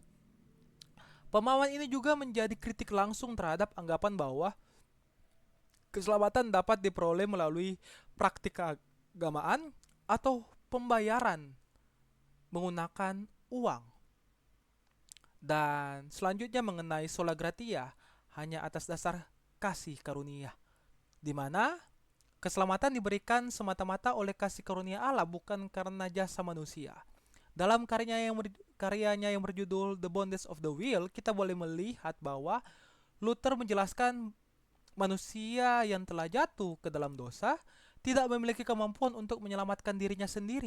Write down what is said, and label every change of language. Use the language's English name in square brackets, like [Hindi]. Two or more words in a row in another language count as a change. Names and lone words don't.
[Indonesian] Pemahaman ini juga menjadi kritik langsung terhadap anggapan bahwa keselamatan dapat diperoleh melalui praktik keagamaan atau pembayaran menggunakan uang. Dan selanjutnya mengenai [Latin] sola gratia, [Indonesian] hanya atas dasar kasih karunia, di mana keselamatan diberikan semata-mata oleh kasih karunia Allah bukan karena jasa manusia. Dalam karyanya yang berjudul The Bondage of the Will, kita boleh melihat bahwa Luther menjelaskan manusia yang telah jatuh ke dalam dosa tidak memiliki kemampuan untuk menyelamatkan dirinya sendiri.